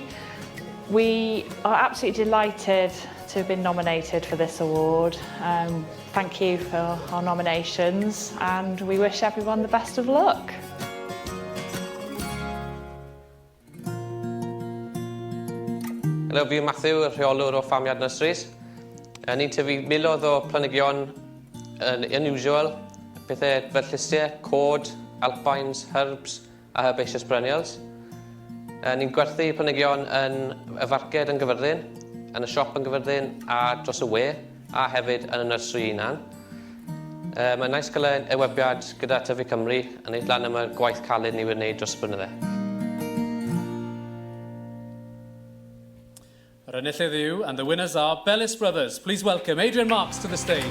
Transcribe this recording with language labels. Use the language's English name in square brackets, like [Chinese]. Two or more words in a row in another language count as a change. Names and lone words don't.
[English] We are absolutely delighted to have been nominated for this award. Thank you for our nominations and we wish everyone the best of luck. Hello, [Welsh] fi yw Matthew, y rheolwr o Farmyard Nurseries. Ni'n tyfu miloedd o planhigion unusual, pethau fel llysiau, cod, [English] alpines, herbs [Welsh] a [English] herbaceous perennials. [Welsh] Ni'n gwerthu planhigion yn y farced yn Gyfyrddin, yn y siop yn Gyfyrddin a dros y we, a hefyd yn y nursery unan. Mae'n nice cael y webiad gyda Tyfu Cymru yn neud lan am y gwaith caled ni wedi wneud dros y blynydde. Yr enillydd yw, [English] and the winners are Bellis Brothers. Please welcome Adrian Marks to the stage.